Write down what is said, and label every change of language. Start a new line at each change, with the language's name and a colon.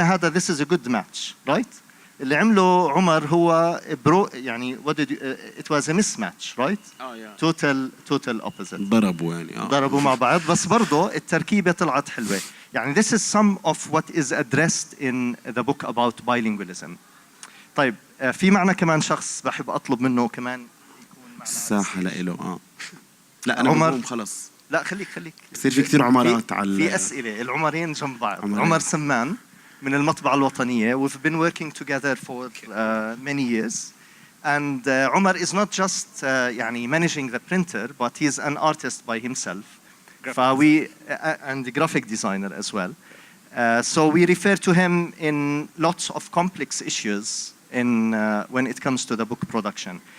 Arabic: هذا
English: this is a good match right.
Arabic: اللي عمله عمر هو يعني
English: it was a mismatch right. total opposite.
Arabic: ضربوا يعني ضربوا مع بعض، بس برضه التركيبة طلعت حلوة. يعني this is some of what is addressed in the book about bilingualism. طيب في معنا كمان شخص بحب أطلب منه كمان يكون معنا الساحة لإله لا أنا عمر خلص. لا خليك بصير في كثير عمرات في أسئلة. العمرين جنب بعض. عمر سمان من المطبعة الوطنية.
English: We've been working together for many years. And Omar is not just يعني managing the printer, but he's an artist by himself. And a graphic designer as well. So we refer to him in lots of complex issues when it comes to the book production.